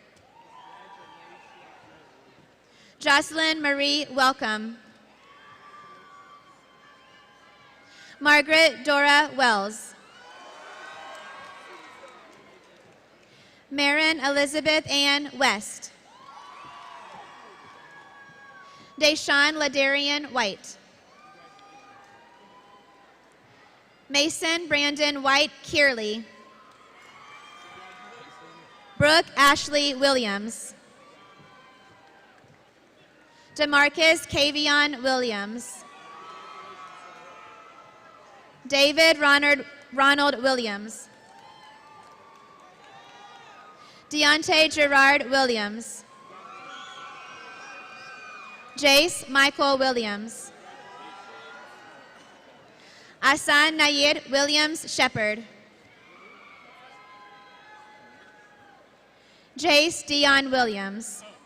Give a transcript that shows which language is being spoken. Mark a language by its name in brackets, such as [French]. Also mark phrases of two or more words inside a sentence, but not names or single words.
[English] Jocelyn Marie Welcome. Margaret Dora Wells. Marin Elizabeth Ann West. Deshawn Ladarian White. Mason Brandon White Kearley. Brooke Ashley Williams. Demarcus Kavion Williams. David Ronald Williams. Deontay Gerard Williams. Jace Michael Williams. Asan Nayir Williams Shepherd. Jace Dion Williams.